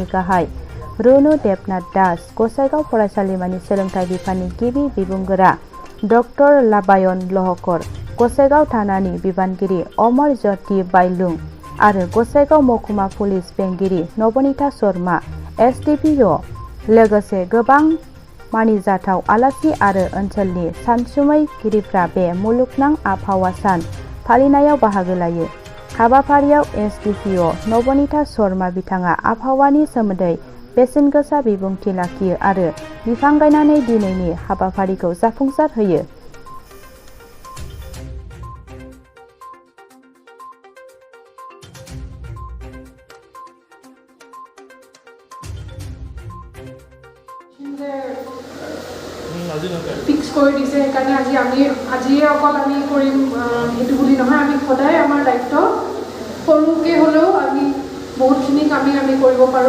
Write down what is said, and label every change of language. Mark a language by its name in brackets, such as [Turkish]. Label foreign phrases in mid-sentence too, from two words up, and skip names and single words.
[Bodo] गाहाय रुनु देबनाथ दास, गसाइगाव फरायसालिमानि सोलोंथाइ बिफाननि गिबि बिबुंगोरा डक्टर लाबायन लहकर, गसाइगाव थानानि बिबानगिरि अमर ज्योति बायलुं आरो गसाइगाव महकुमा पुलिस बेंगिरि नबनीता शर्मा, SDPO, लोगोसे गोबां मानिजाथाव आलासि आरो ओनसोलनि सानसुमैगिरिफ्रा बे मुलुगनां आबहावा सान फालिनायाव बाहागो लायो। हाबाफारियाव SDPO नबनीता शर्मा बिथाङा आबहावानि सोमोन्दै बेसेनगोसा बिबुंथि लाखियो आरो बिफां गायनानै दिनैनि हाबाफारिखौ जाफुंसार होयो। [Assamese] ফিক্স কৰি দিছে, সেইকাৰণে আজিয়ে অকল আমি কৰিম সেইটো বুলি নহয়, আমি সদায় আমাৰ দায়িত্ব সৰুকৈ হ'লেও আমি বহুতখিনি কামেই আমি কৰিব পাৰোঁ।